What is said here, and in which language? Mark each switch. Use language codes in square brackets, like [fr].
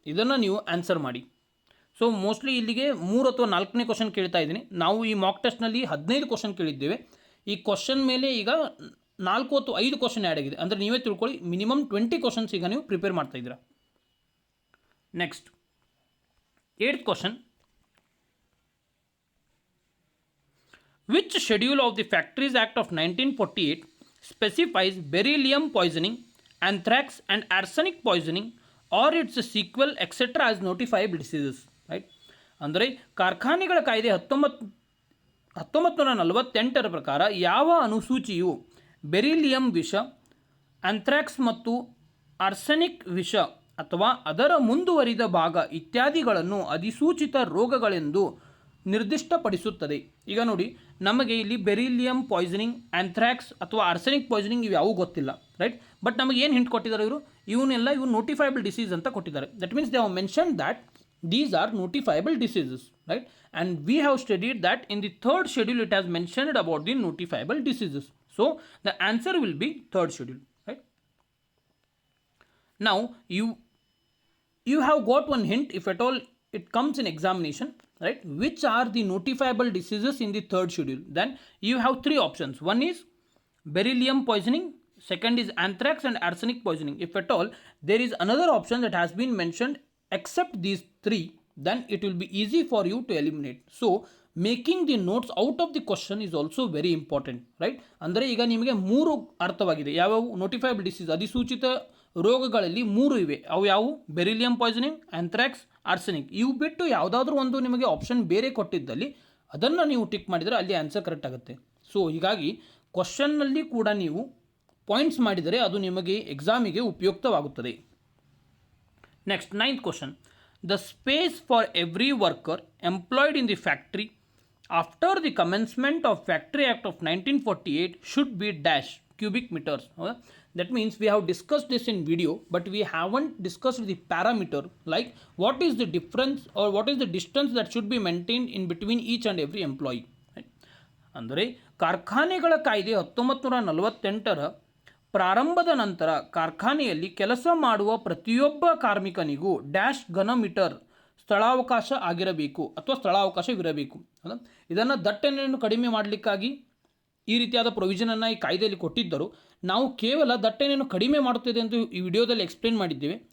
[kn] ಇದನ್ನು ನೀವು ಆನ್ಸರ್ ಮಾಡಿ. ಸೊ ಮೋಸ್ಟ್ಲಿ ಇಲ್ಲಿಗೆ 3 ಅಥವಾ 4ನೇ ಕ್ವಶನ್ ಕೇಳ್ತಾ ಇದ್ದೀನಿ. ನಾವು ಈ ಮಾಕ್ ಟೆಸ್ಟ್ನಲ್ಲಿ 15 ಕ್ವಶನ್ ಕೇಳಿದ್ದೇವೆ. ಈ ಕ್ವಶನ್ ಮೇಲೆ ಈಗ 4 ಅಥವಾ 5 ಕ್ವಶನ್ ಆ್ಯಡ್ ಆಗಿದೆ. ಅಂದರೆ ನೀವೇ ತಿಳ್ಕೊಳ್ಳಿ, ಮಿನಿಮಮ್ 20 ಕ್ವಶನ್ಸ್ ಈಗ ನೀವು ಪ್ರಿಪೇರ್ ಮಾಡ್ತಾ ಇದ್ದೀರಾ. Next 8th question. [en] Which schedule of the factories act of 1948 specifies beryllium poisoning, anthrax and arsenic poisoning or its sequel etc. as notifiable diseases, right? [kn] ಅಂದರೆ ಕಾರ್ಖಾನೆಗಳ ಕಾಯ್ದೆ 1948 ಪ್ರಕಾರ ಯಾವ ಅನುಸೂಚಿಯು ಬೆರಿಲಿಯಂ ವಿಷ, ಆಂಥ್ರಾಕ್ಸ್ ಮತ್ತು ಆರ್ಸೆನಿಕ್ ವಿಷ ಅಥವಾ ಅದರ ಮುಂದುವರಿದ ಭಾಗ ಇತ್ಯಾದಿಗಳನ್ನು ಅಧಿಸೂಚಿತ ರೋಗಗಳೆಂದು ನಿರ್ದಿಷ್ಟಪಡಿಸುತ್ತದೆ? ಈಗ ನೋಡಿ, ನಮಗೆ ಇಲ್ಲಿ ಬೆರಿಲಿಯಂ ಪಾಯ್ಸನಿಂಗ್, ಆಂಥ್ರಾಕ್ಸ್ ಅಥವಾ ಆರ್ಸೆನಿಕ್ ಪಾಯ್ಸನಿಂಗ್ ಇವು ಯಾವೂ ಗೊತ್ತಿಲ್ಲ, ರೈಟ್? ಬಟ್ ನಮಗೆ ಏನು ಹಿಂಟ್ ಕೊಟ್ಟಿದ್ದಾರೆ ಇವು ನೋಟಿಫೈಬಲ್ ಡಿಸೀಸ್ ಅಂತ ಕೊಟ್ಟಿದ್ದಾರೆ. [en] That means they have mention that these are notifiable diseases, right? And we have studied that in the 3rd schedule it has mentioned about the notifiable diseases. So the answer will be 3rd schedule, right? Now you have got one hint if at all it comes in examination, right? Which are the notifiable diseases in the 3rd schedule? Then you have 3 options. One is beryllium poisoning, second is anthrax and arsenic poisoning. If at all there is another option that has been mentioned except these 3, then it will be easy for you to eliminate. So making the notes out of the question is also very important, right? [kn] ಅಂದರೆ ಈಗ ನಿಮಗೆ 3 ಅರ್ಥವಾಗಿದೆ. ಯಾವ್ಯಾವು notifiable disease, ಅಧಿಸೂಚಿತ ರೋಗಗಳಲ್ಲಿ 3 ಇವೆ. ಅವು ಯಾವುವು? Beryllium poisoning, anthrax, arsenic. ಇವು ಬಿಟ್ಟು ಯಾವುದಾದ್ರೂ ಒಂದು ನಿಮಗೆ ಆಪ್ಷನ್ ಬೇರೆ ಕೊಟ್ಟಿದ್ದಲ್ಲಿ ಅದನ್ನು ನೀವು ಟಿಕ್ ಮಾಡಿದರೆ ಅಲ್ಲಿ ಆನ್ಸರ್ ಕರೆಕ್ಟ್ ಆಗುತ್ತೆ. ಸೊ ಹೀಗಾಗಿ ಕ್ವಶನ್ನಲ್ಲಿ ಕೂಡ ನೀವು ಪಾಯಿಂಟ್ಸ್ ಮಾಡಿದರೆ ಅದು ನಿಮಗೆ ಎಕ್ಸಾಮಿಗೆ ಉಪಯುಕ್ತವಾಗುತ್ತದೆ. Next 9th question. [en] The space for every worker employed in the factory after the commencement of Factory Act of 1948 should be dash cubic meters. That means we have discussed this in video, but we haven't discussed the parameter, like what is the difference or what is the distance that should be maintained in between each and every employee. [kn] ಅಂದರೆ ಕಾರ್ಖಾನೆಗಳ ಕಾಯ್ದೆ 1948ರ ಪ್ರಾರಂಭದ ನಂತರ ಕಾರ್ಖಾನೆಯಲ್ಲಿ ಕೆಲಸ ಮಾಡುವ ಪ್ರತಿಯೊಬ್ಬ ಕಾರ್ಮಿಕನಿಗೂ dash ಘನಮೀಟರ್ ಸ್ಥಳಾವಕಾಶ ಆಗಿರಬೇಕು ಅಥವಾ ಸ್ಥಳಾವಕಾಶವಿರಬೇಕು. ಇದನ್ನು ದಟ್ಟಣೆಯನ್ನು ಕಡಿಮೆ ಮಾಡಲಿಕ್ಕಾಗಿ ಈ ರೀತಿಯಾದ ಪ್ರೊವಿಷನನ್ನು ಈ ಕಾಯ್ದೆಯಲ್ಲಿ ಕೊಟ್ಟಿದ್ದರು. ನಾವು ಕೇವಲ ದಟ್ಟಣೆಯನ್ನು ಕಡಿಮೆ ಮಾಡುತ್ತಿದೆ ಅಂತ ಈ ವಿಡಿಯೋದಲ್ಲಿ ಎಕ್ಸ್ಪ್ಲೇನ್ ಮಾಡಿದ್ದೇವೆ.